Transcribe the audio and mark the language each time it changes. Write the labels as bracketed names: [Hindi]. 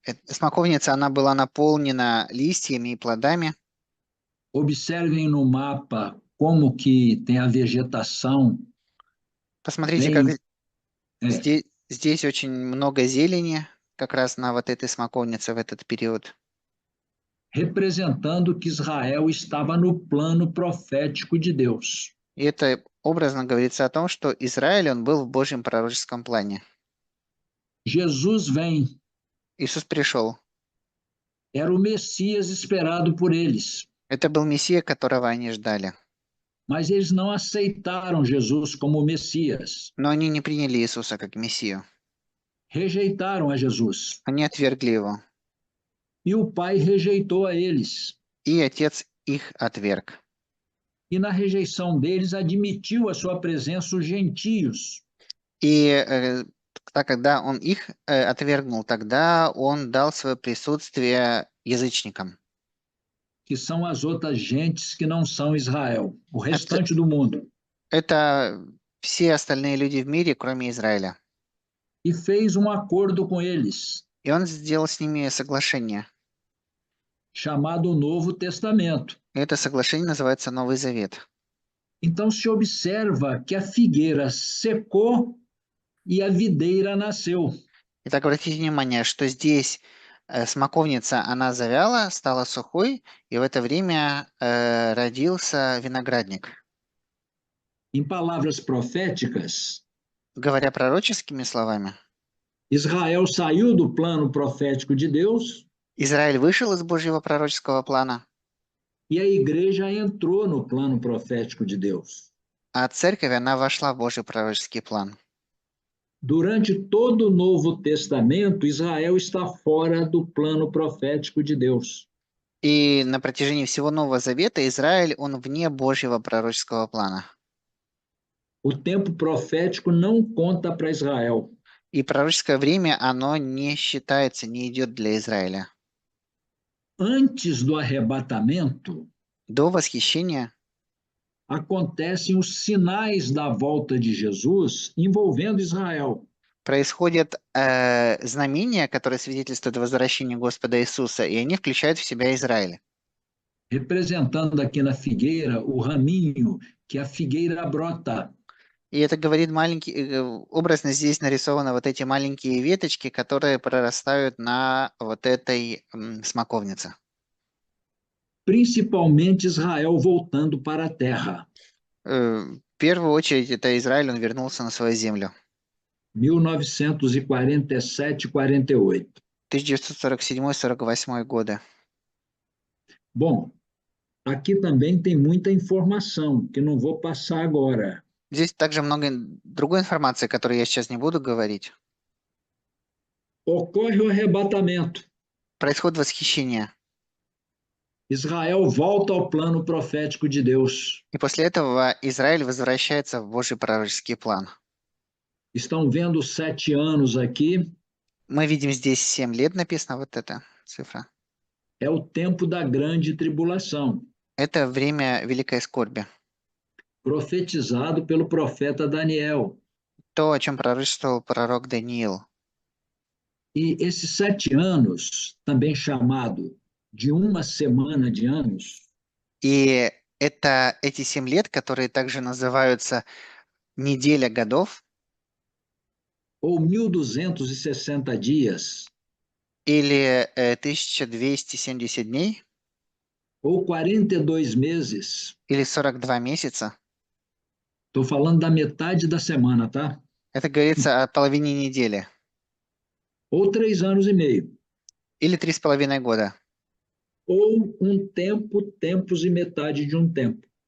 [Russian] смоковница, она была наполнена листьями и плодами. [Portuguese] observem no mapa como que tem a vegetação. [Russian] Посмотрите, как здесь очень много зелени, как раз на вот этой смоковнице в этот период. [Portuguese] Representando que Israel estava no plano profético de Deus. [Russian] И это образно говорится о том, что Израиль, он был в Божьем пророческом плане. [Portuguese] Jesus vem. [Russian] Иисус пришел. [Portuguese] Era o Messias esperado por eles. [Russian] Это был Мессия, которого они ждали. [Portuguese] Mas eles não aceitaram Jesus como Messias. [Russian] Но они не приняли Иисуса как Мессию. [Portuguese] Rejeitaram a Jesus. [Russian] Они отвергли его. [Portuguese] E o Pai rejeitou a eles. [Russian] И Отец их отверг. [Portuguese] E na rejeição deles admitiu a sua presença os gentios. [Russian] И когда он их отвергнул, тогда он дал свое присутствие язычникам. [Portuguese] Que são as outras gentes que não são Israel, o restante do mundo. [Russian] Это все остальные люди в мире, кроме Израиля. [Portuguese] E fez acordo com eles. [Russian] И он сделал с ними соглашение. [Portuguese] Chamado Novo Testamento. [Russian] И это соглашение называется Новый Завет. [Portuguese] Então se observa que a figueira secou e a videira nasceu. [Russian] Итак, обратите внимание, что здесь смоковница, она завяла, стала сухой, и в это время родился виноградник. [Portuguese] Em palavras proféticas, [Russian] говоря пророческими словами, [Portuguese] Israel saiu do plano profético de Deus. [Russian] Израиль вышел из Божьего пророческого плана. [Portuguese] E a igreja entrou no plano profético de Deus. [Russian] А церковь, она вошла в Божий пророческий план. [Portuguese] Durante todo o Novo Testamento, Israel está fora do plano profético de Deus. [Russian] И на протяжении всего Нового Завета Израиль, он вне Божьего пророческого плана. [Portuguese] O tempo profético não conta para Israel. [Russian] И пророческое время, оно не считается, не идет для Израиля. [Portuguese] Antes do arrebatamento, [Russian] До восхищения [Portuguese] acontecem os sinais da volta de Jesus envolvendo Israel. [Russian] происходят знамения, которые свидетельствуют о возвращении Господа Иисуса, и они включают в себя Израиль. [Portuguese] Representando aqui na figueira o raminho que a figueira brota. [Russian] И это говорит образно здесь нарисованы вот эти маленькие веточки, которые прорастают на вот этой смоковнице. [Portuguese] Principalmente Israel voltando para a terra. [Russian] В первую очередь это Израиль, он вернулся на свою землю. [Portuguese] 1947-48. [Russian] 1947-48 годы. [Portuguese] Bom, aqui também tem muita informação que não vou passar agora. [Russian] Здесь также много другой информации, которую я сейчас не буду говорить. [Portuguese] Ocorre o arrebatamento. [Russian] Происходит восхищение. [Portuguese] Israel volta ao plano profético de Deus. [Russian] И после этого Израиль возвращается в Божий пророческий план. [Portuguese] Estão vendo 7 anos aqui? [Russian] Мы видим здесь 7 лет написано, вот эта цифра. [Portuguese] É o tempo da grande tribulação. [Russian] Это время великой скорби. [Portuguese] Profetizado pelo profeta Daniel. [Russian] То, о чем пророчествовал пророк Даниил. [Portuguese] E esses 7 anos, também chamado de uma semana de anos, [Russian] И это эти 7 лет, которые также называются неделя годов, [Portuguese] ou 1260 dias, [Russian] или 1270 дней, [Portuguese] ou 42 meses. [Russian] или 42 месяца. [Portuguese] Estou falando da metade da semana, tá? [Russian] Это говорится о половине недели. [Portuguese] Ou 3 anos e meio. [Russian] Или 3,5 года. [Portuguese] Ou um tempo, tempos e metade de um tempo.